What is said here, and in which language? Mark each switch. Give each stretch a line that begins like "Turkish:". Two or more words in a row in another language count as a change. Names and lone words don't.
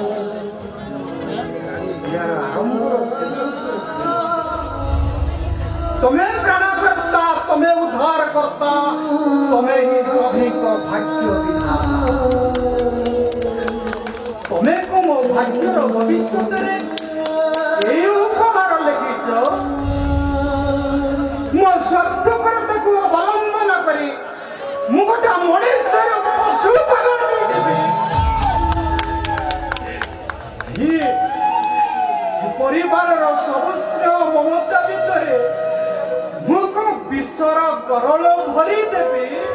Odia: ଏହାର ଆରମ୍ଭର ଶେଷ ତମେ ପ୍ରାଣକର୍ତ୍ତା ତମେ ଉଦ୍ଧାରକର୍ତ୍ତା ତମେ ହିଁ ସଭିଙ୍କ ଭାଗ୍ୟ ବିଧାତା ତମେ ମୋ ଭାଗ୍ୟର ଭବିଷ୍ୟତରେ ଏଇ ଉପହାର ଲେଖିଛ ମୋ ସ୍ୱାର୍ଥପରତାକୁ ଅବଲମ୍ବନ କରି ମୁଁ ଗୋଟେ ମଣିଷର ପଶୁ ପାଲନ କରିଦେବି। ଏ ପରିବାରର ସବୁ ସ୍ନେହ ମମତା ଭିତରେ ମୁଁ କଣ ବିଷର ଗରଳ ଭରିଦେବି?